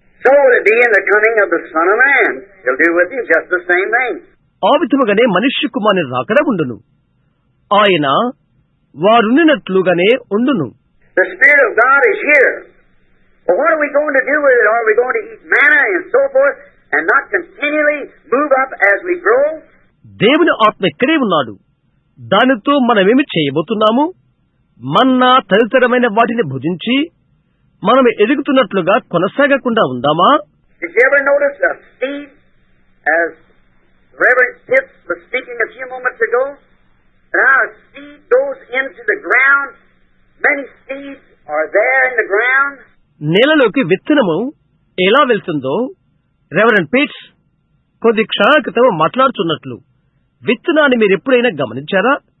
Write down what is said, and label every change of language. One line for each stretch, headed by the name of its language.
English: So will it be in the coming of the Son of Man. He'll do with him just the same thing.
Telugu: ఆ విధముగానే మనుష్య కుమారుని రాకడ ఉండును. ఆయన వారున్నట్లుగానే ఉండును.
English: The Spirit of God is here. But what are we going to do with it? Are we going to eat manna and so forth and not continually move up as we grow?
Telugu: దేవుని ఆత్మ ఇక్కడే ఉన్నాడు. దానితో మనమేమి చేయబోతున్నాము? మన్నా తదితరమైన వాటిని భుజించి మనం ఎదుగుతున్నట్లుగా కొనసాగకుండా ఉందామా?
English: Did you ever notice a seed, as Reverend Pitts was speaking a few moments ago, how a seed goes into the ground, many seeds are there in the ground.
Telugu: నేలలోకి విత్తనము ఎలా వెళ్తుందో రెవరెండ్ పీట్స్ కొద్ది క్షణాల క్రితం మాట్లాడుతున్నట్లు విత్తనాన్ని మీరు ఎప్పుడైనా గమనించారా?